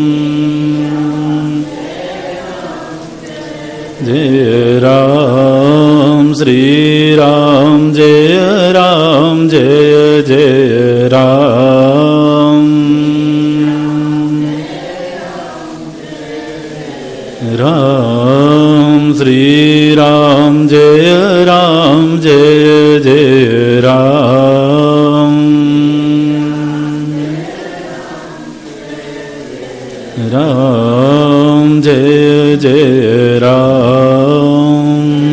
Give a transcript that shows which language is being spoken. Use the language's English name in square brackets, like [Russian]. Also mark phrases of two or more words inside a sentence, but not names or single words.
[Hindi] जय राम. श्री राम जय राम जय जय राम. श्री राम जय जय राम। राम जय राम।